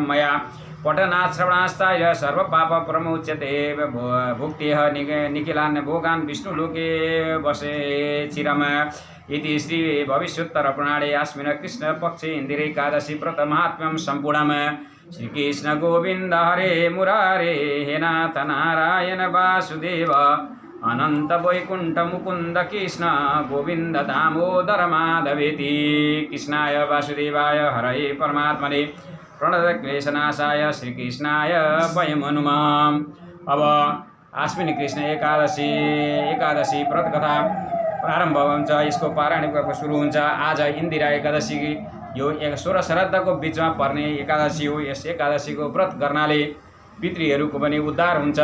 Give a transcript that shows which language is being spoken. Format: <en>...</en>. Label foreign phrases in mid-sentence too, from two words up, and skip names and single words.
<sa>मया पठनात् श्रवणास्ताय सर्वपापप्रमुच्यते भुक्तिः निखिलान् भोगान् विष्णुलोके वसे चिरम् इति श्री भविष्योत्तरपुराणे अस्मिन् कृष्णपक्षे इन्दिरैकादशी व्रतमाहात्म्यं सम्पूर्णम् श्रीकृष्ण गोविन्द हरे मुरारे हे नाथ नारायण वासुदेव अनंत वैकुंठ मुकुंद कृष्ण गोविंद दामोदर माधवेति। कृष्णाय वासुदेवाय हरये परमात्मने प्रणतक्लेशनाशाय श्रीकृष्णाय वयं हनुमः।</sa> <ne>अब आश्विनी कृष्ण एकादशी व्रत कथा प्रारम्भ हुन्छ। यसको पारायण सुरु हुन्छ। आज इन्दिरा एकादशी यो 16 श्राद्धको बिचमा पर्ने एकादशी हो। यस एकादशीको व्रत गर्नाले पितृहरूको पनि उद्धार हुन्छ।</ne>